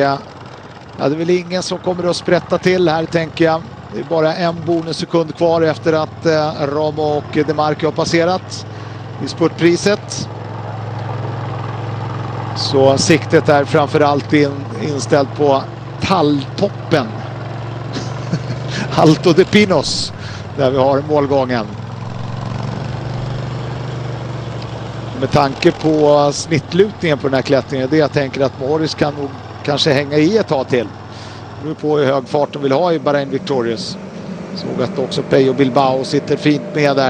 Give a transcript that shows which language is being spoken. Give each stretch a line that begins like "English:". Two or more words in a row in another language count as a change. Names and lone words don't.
Swedish: Ja, det är väl ingen som kommer att sprätta till här, tänker jag. Det är bara en bonussekund kvar efter att Ramo och De Marchi har passerat i spurtpriset. Så siktet är framförallt inställt på talltoppen. Alto de Pinos, där vi har målgången. Med tanke på snittlutningen på den här klättringen, det jag tänker att Morris kan nog kanske hänga i ett tag till. Det beror på hur hög fart de vill ha i Bahrain Victorious. Såg att också Peyo Bilbao sitter fint med där.